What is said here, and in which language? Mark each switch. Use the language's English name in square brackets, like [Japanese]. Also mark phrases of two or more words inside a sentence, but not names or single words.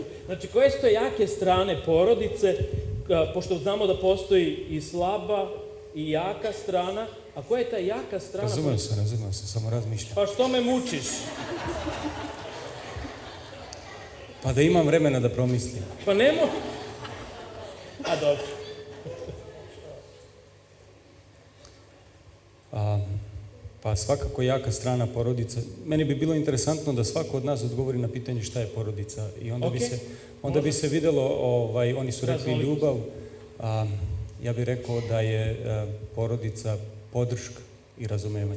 [Macedonian] Значи, кои се јаке стране породице, пошто знамо да постои и слаба и јака страна, а која е таа јака страна? [Serbian] Разумем се, само размишлям. Па што ме мучиш? Па да имам времена да промислим. Па немо. А добро. Pa svakako jaka strana porodica. Meni bi bilo interesantno da svako od nas odgovori na pitanje šta je porodica i onda bi se videlo, oni su rekli ljubav, ja bih rekao da je porodica podrška i razumevanje.